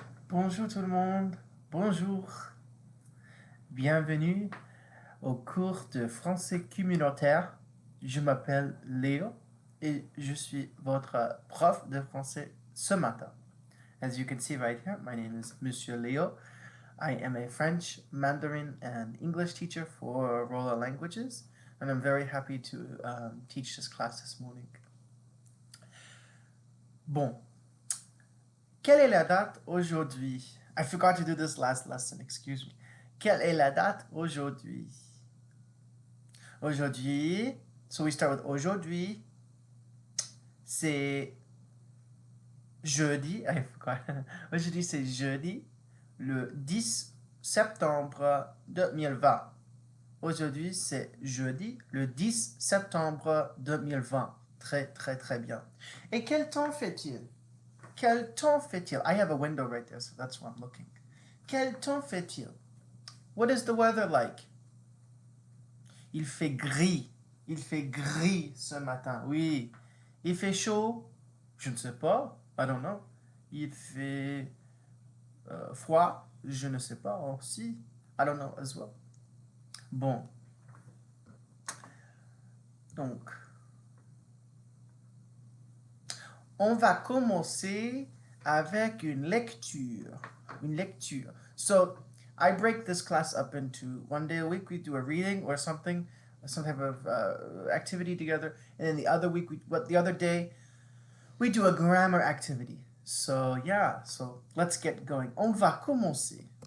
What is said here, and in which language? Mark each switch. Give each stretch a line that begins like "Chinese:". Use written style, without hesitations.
French: Bonjour tout le monde, bonjour, bienvenue au cours de français communautaire. Je m'appelle Léo et je suis votre prof de français ce matin.
English: As you can see right here, my name is Monsieur Léo. I am a French, Mandarin, and English teacher for Rolla Languages, and I'm very happy to teach this class this morning.
French: Bon, quelle est la date aujourd'hui?
English: I forgot to do this last lesson, excuse me.
French: Quelle est la date aujourd'hui? Aujourd'hui,
English: so we start with
French: aujourd'hui, c'est jeudi,
English: I forgot.
French: Aujourd'hui, c'est jeudi, le 10 septembre 2020. Aujourd'hui, c'est jeudi, le 10 septembre 2020. Très, très, très bien. Et quel temps fait-il? Quel temps fait-il?
English: I have a window right there, so that's why I'm looking.
French: Quel temps fait-il?
English: What is the weather like?
French: Il fait gris. Il fait gris ce matin. Oui. Il fait chaud? Je ne sais pas.
English: I don't know.
French: Il fait froid? Je ne sais pas aussi.
English: I don't know as well.
French: Bon. Donc, on va commencer avec une lecture. Une lecture.
English: So, I break this class up into one day a week we do a reading or something, some type of activity together, and then the other week, the other day, we do a grammar activity. So, yeah, so let's get going.
French: On va commencer.